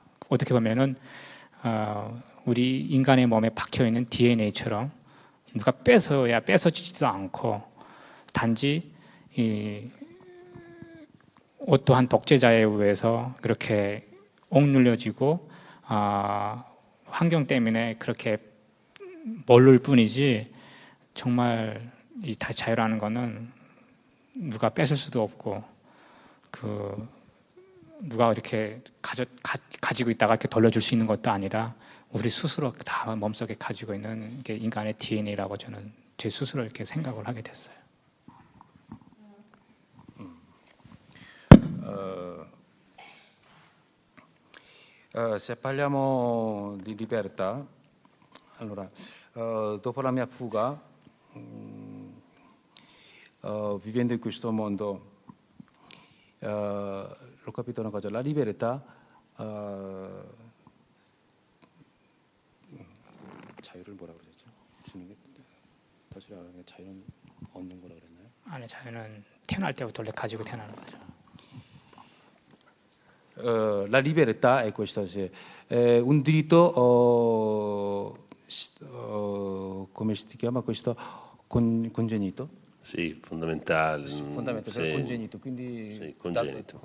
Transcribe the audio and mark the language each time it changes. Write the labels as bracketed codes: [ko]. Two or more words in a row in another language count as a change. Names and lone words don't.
[ko] 어떻게 보면은 우리 인간의 몸에 박혀있는 DNA처럼 누가 뺏어지지도 않고 단지 어떠한 독재자에 의해서 그렇게 억눌려지고 환경 때문에 그렇게 모를 뿐이지 정말 이 자유라는 거는 누가 뺏을 수도 없고 누가 이렇게 가지고 있다가 이렇게 돌려줄 수 있는 것도 아니라 우리 스스로 다 몸속에 가지고 있는 게 인간의 DNA라고 저는 제 스스로 이렇게 생각을 하게 됐어요. [it] Se parliamo di libertà, allora dopo la mia fuga vivendo in questo mondo, ho capito una cosa, la libertà, [ko] 자유를 뭐라고 그랬죠? 주님이 다시 말하면 자유는 얻는 거라고 그랬나요? 아니, 자유는 태어날 때부터 원래 가지고 태어나는 거죠. [it] La libertà è questo, un diritto, come si chiama questo, congenito? Sì, fondamentale. Fondamentale, congenito, quindi, sì, congenito.